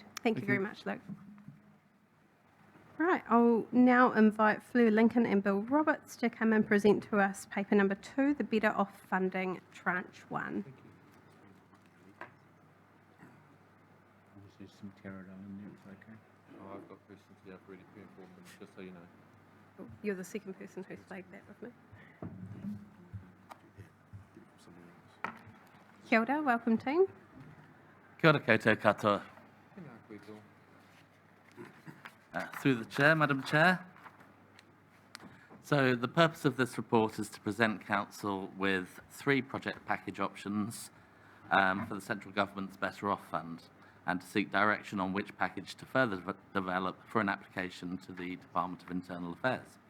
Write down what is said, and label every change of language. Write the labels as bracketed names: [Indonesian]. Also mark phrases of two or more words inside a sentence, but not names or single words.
[English] Thank you very much, Luke. Right, I'll now invite Fleur Lincoln and Bill Roberts to come and present to us paper number 2, the Better Off Funding Tranche 1. There's some pterodon in there, it's okay. Oh, I've got questions here I've already prepared for them, just so you know. You're the second person who's flagged that with me. [Māori] Kia ora, [English] welcome team. [Māori] Kia ora koutou katoa. [English] Through the chair, Madam Chair. So the purpose of this report is to present Council with 3 project package options for the Central Government's Better Off Fund, and to seek direction on which package to further develop for an application to the Department of Internal Affairs.